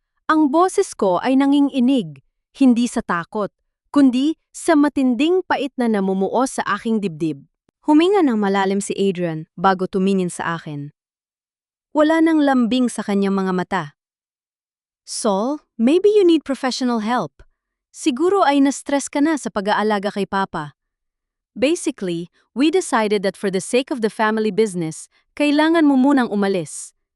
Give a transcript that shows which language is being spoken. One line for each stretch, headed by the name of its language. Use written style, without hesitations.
Filipino: Ang boses ko ay nanginginig, hindi sa takot, kundi sa matinding pait na namumuo sa aking dibdib. Huminga ng malalim si Adrian bago tumingin sa akin. Wala nang lambing sa kanyang mga mata.
English: Sol, maybe you need professional help.
Filipino: Siguro ay na-stress ka na sa pag-aalaga kay Papa.
English: Basically, we decided that for the sake of the family business,
Filipino: kailangan mo munang umalis.